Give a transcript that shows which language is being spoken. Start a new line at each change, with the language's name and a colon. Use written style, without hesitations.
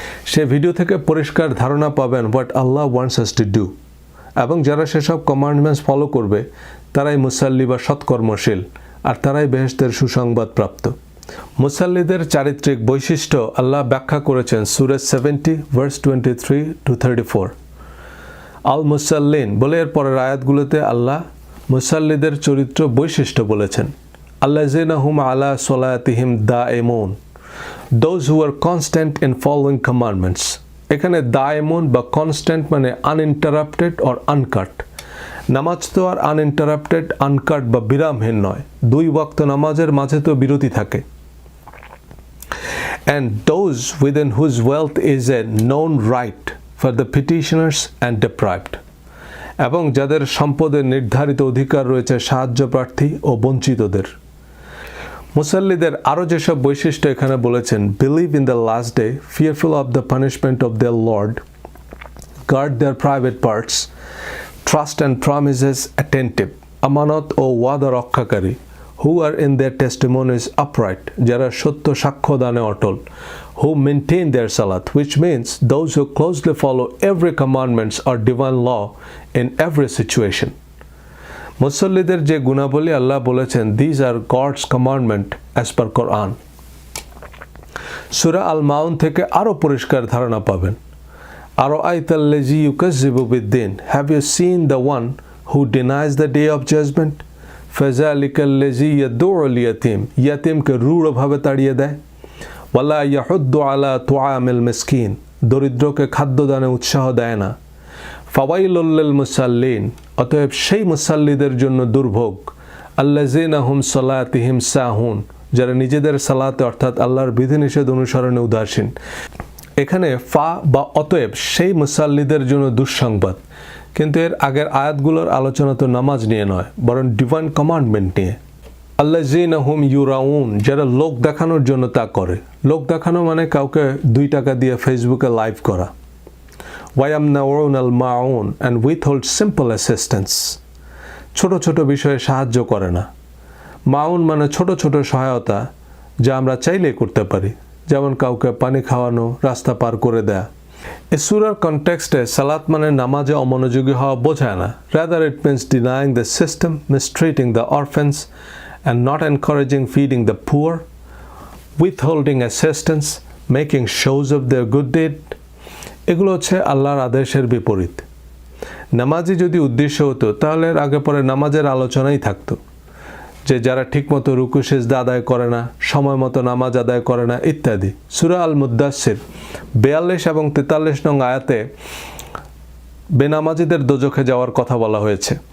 Bangla: সে video থেকে পরিষ্কার ধারণা পাবেন
English: what Allah wants us to do,
Bangla: এবং যারা সেসব কমান্ডমেন্টস ফলো করবে তারাই মুসাল্লি বা সৎকর্মশীল, আর তারাই বেহেশতের সুসংবাদ প্রাপ্ত। মুসাল্লিদের চারিত্রিক বৈশিষ্ট্য আল্লাহ ব্যাখ্যা করেছেন সূরা 70 ভার্স 23-34। আল মুসাল্লিন বলে এর পরের আয়াতগুলোতে আল্লাহ মুসাল্লিদের চরিত্র বৈশিষ্ট্য বলেছেন।
Arabic: আল্লাযিনা হুম আলা সলাতিহিম দাঈমুন,
English: those who are constant in following commandments.
Bangla: এখানে দাঈমুন বা কনস্ট্যান্ট মানে
English: Uninterrupted or uncut.
Bangla: নামাজ তো আর আনইন্টারাপ্টেড আনকাট বা বিরামহীন নয়, দুই ওয়াক্ত নামাজের মাঝে তো বিরতি থাকে।
English: And those within whose wealth is a known right for the petitioners and deprived.
Bangla: এবং যাদের সম্পদের নির্ধারিত অধিকার রয়েছে সাহায্য প্রার্থী ও বঞ্চিতদের। মুসাল্লিদের আরও যেসব বৈশিষ্ট্য এখানে বলেছেন,
English: believe in the last day, fearful of the punishment of the lord, guard their private parts, trust and promises attentive,
Bangla: আমানত ও ওয়াদা রক্ষাকারী,
English: who are in their testimonies upright,
Bangla: যারা সত্য সাক্ষ্য দানে অটল,
English: who maintain their salat, which means those who closely follow every commandments or divine law in every situation.
Bangla: মুসল্লিদের যে গুণাবলী আল্লাহ বলেছেন,
English: these are God's commandment as per Quran.
Bangla: সূরা আল মাউন থেকে আরো পরিষ্কার ধারণা পাবেন।
Arabic: আরাআইতাল্লাযী ইউকাযযিবু বিদ্দিন,
English: have you seen the one who denies the day of judgment?
Arabic: ফাযালিকাল্লাযী ইয়াদউল ইয়াতীম,
Bangla: ইয়াতীমকে রূঢ়ভাবে তাড়িয়ে দেয়।
Arabic: ওয়ালা ইয়াহুদ্দু আলা তুআমিল মিসকিন,
Bangla: দরিদ্রকে খাদ্যদানে উৎসাহ দেয় না।
Arabic: ফাওয়াইলুল লিল মুসাল্লিন,
Bangla: অতএব সেই মুসাল্লিদের জন্য দুর্ভোগ।
Arabic: আল্লাযীনা হুম সালাতিহিম সাহুন,
Bangla: যারা নিজেদের সালাতে অর্থাৎ আল্লাহর বিধিনিষেধ অনুসরণে উদাসীন। এখানে ফা বা অতএব সেই মুসাল্লিদের জন্য দুঃসংবাদ, কিন্তু এর আগের আয়াতগুলোর আলোচনা তো নামাজ নিয়ে নয়, বরং ডিভাইন কমান্ডমেন্ট নিয়ে।
Arabic: আল্লাযীনা হুম ইউরাউন,
Bangla: যারা লোক দেখানোর জন্য তা করে। লোক দেখানো মানে কাউকে 2 টাকা দিয়ে ফেসবুকে লাইভ করা।
Arabic: ওয়ায়ামনাউন আল মাউন
English: and withhold simple assistance,
Bangla: ছোট ছোট বিষয়ে সাহায্য করে না। মাউন মানে ছোট ছোট সহায়তা, যা আমরা চাইলেই করতে পারি, যেমন কাউকে পানি খাওয়ানো, রাস্তা পার করে দেয়া। এই সূরার কনটেক্সটে সালাত মানে নামাজে অমনোযোগী হওয়া বোঝায় না।
English: Rather it means denying the system, mistreating the orphans and not encouraging feeding the poor, withholding assistance, making shows of their good deed.
Bangla: এগুলো হচ্ছে আল্লাহর আদেশের বিপরীত। নামাজই যদি উদ্দেশ্য হতো তাহলে আগে পরে নামাজের আলোচনাই থাকতো, যে যারা ঠিকমতো রুকু সিজদা আদায় করে না, সময় মতো নামাজ আদায় করে না ইত্যাদি। সূরা আল মুদ্দাসসির 42 এবং 43 নং আয়াতে বেনামাজিদের দোজখে যাওয়ার কথা বলা হয়েছে।